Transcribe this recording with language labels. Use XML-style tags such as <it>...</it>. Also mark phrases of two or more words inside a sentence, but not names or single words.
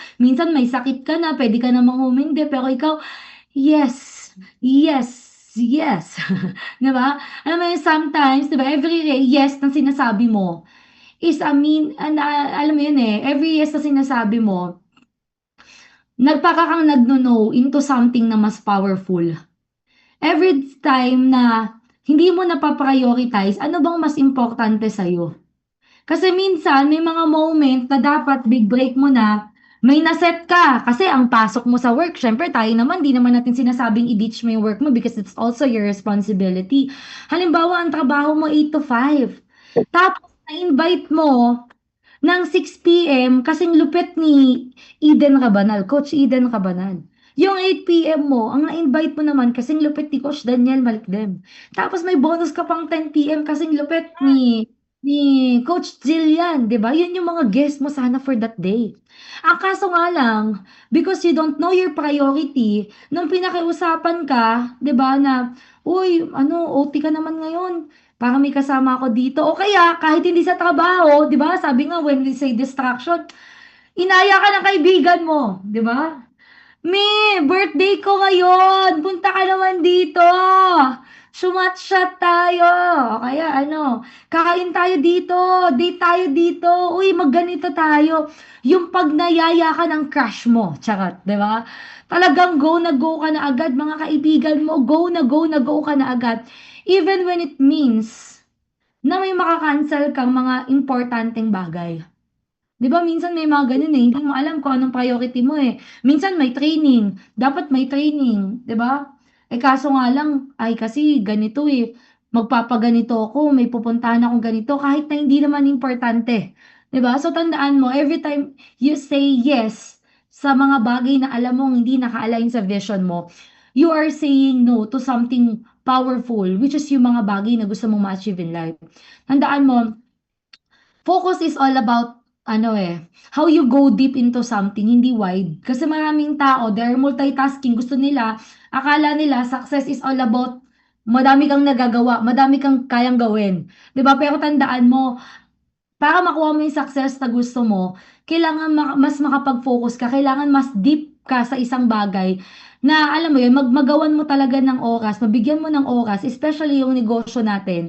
<tl>Minsan, may sakit ka na, pwede ka namang humindi. Pero ikaw,</tl> <en>yes, yes, yes.</en> <tl>Diba? Alam mo yun, sometimes, diba,</tl> <en>every yes</en> <tl>na sinasabi mo is, alam mo yun eh,</tl> <en>every yes</en> <tl>na sinasabi mo, nagpaka kang nagno-no</tl> <en>into something</en> <tl>na mas powerful.</tl> <en>Every time</en> <tl>na hindi mo napaprioritize, ano bang mas importante sa'yo? Kasi minsan, may mga moment na dapat</tl> <en>big break</en> <tl>mo na, may naset ka. Kasi ang pasok mo sa work, syempre tayo naman, di naman natin sinasabing i-ditch mo yung work mo</tl> <en>because it's also your responsibility.</en> <tl>Halimbawa, ang trabaho mo 8 to 5. Tapos, na-invite mo ng 6 p.m. kasing lupit ni Eden Cabanal, Coach Eden Cabanal. Yung 8 p.m. mo, ang na-invite mo naman kasing lupit ni Coach Daniel Malikdem. Tapos may bonus ka pang 10 p.m. kasing lupit ni Coach Jillian, 'di ba? Yun yung mga guest mo sana</tl> <en>for that day.</en> <tl>Ang kaso nga lang,</tl> <en>because you don't know your priority,</en> <tl>nung pinakiusapan ka, 'di ba, na, uy, OT ka naman ngayon. Para may kasama ako dito. O kaya, kahit hindi sa trabaho, 'di ba? Sabi nga,</tl> <en>when we say distraction,</en> <tl>inaya ka ng kaibigan mo, 'di ba? Me, birthday ko ngayon. Punta ka naman dito. Sumat-shot tayo. O kaya kain tayo dito. Date tayo dito. Uy, magganito tayo. Yung pag nayaya ka ng crush mo. Charot, di ba? Talagang go na go ka na agad, mga kaibigan mo. Go na go na go ka na agad.</tl> <en>Even when it means</en> <tl>na may makakancel kang mga importanteng bagay. 'Di ba minsan may mga ganun eh, hindi mo alam kung anong priority mo eh. Minsan may training, dapat may training, 'di ba? Eh kaso nga lang, ay kasi ganito eh, magpapaganito ako, may pupuntahan akong ganito, kahit na hindi naman importante. 'Di ba? So tandaan mo,</tl> <en>every time you say yes</en> <tl>sa mga bagay na alam mong hindi naka-align sa vision mo,</tl> <en>you are saying no to something powerful, which is</en> <tl>yung mga bagay na gusto mong ma-achieve</tl> <en>in life.</en> <tl>Tandaan mo,</tl> <en>focus is all about how you go deep into something,</en> <tl>hindi wide. Kasi maraming tao,</tl> <en>they're multitasking.</en> <tl>Gusto nila, akala nila</tl> <en>success is all about</en> <tl>madami kang nagagawa, madami kang kayang gawin. 'Di ba? Pero tandaan mo, para makuha mo yung success na gusto mo, kailangan mas makapag-focus ka, kailangan mas deep ka sa isang bagay na alam mo yun, magawan mo talaga ng oras, mabigyan mo ng oras, especially yung negosyo natin.</tl>